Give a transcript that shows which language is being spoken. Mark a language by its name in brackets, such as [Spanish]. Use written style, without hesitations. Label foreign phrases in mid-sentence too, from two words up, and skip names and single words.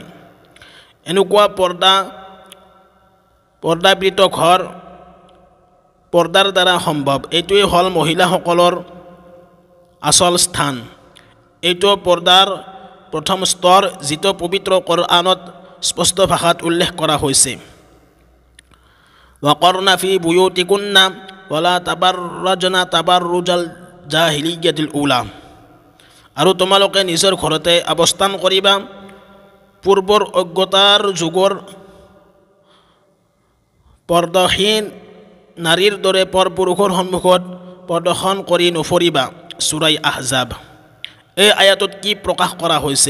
[Assamese] এনেকুৱা পৰ্দাবৃত ঘৰ পৰ্দাৰ দ্বাৰা সম্ভৱ। এইটোৱে হ'ল মহিলাসকলৰ আচল স্থান। এইটো পৰ্দাৰ প্ৰথম স্তৰ, যিটো পবিত্ৰ কোৰআনত স্পষ্ট ভাষাত উল্লেখ কৰা হৈছে। [Arabic] وقرن في بيوتكن ولا تبرجن تبرج الجاهلية الأولى। [Assamese] আৰু তোমালোকে নিজৰ ঘৰতে অৱস্থান কৰিবা, পূৰ্বৰ অজ্ঞতাৰ যুগৰ পৰ্দাহীন নাৰীৰ দৰে পৰপুৰুষৰ সন্মুখত প্ৰদৰ্শন কৰি নফৰিবা। সূৰা আহজাব। এই আয়াতত কি প্ৰকাশ কৰা হৈছে?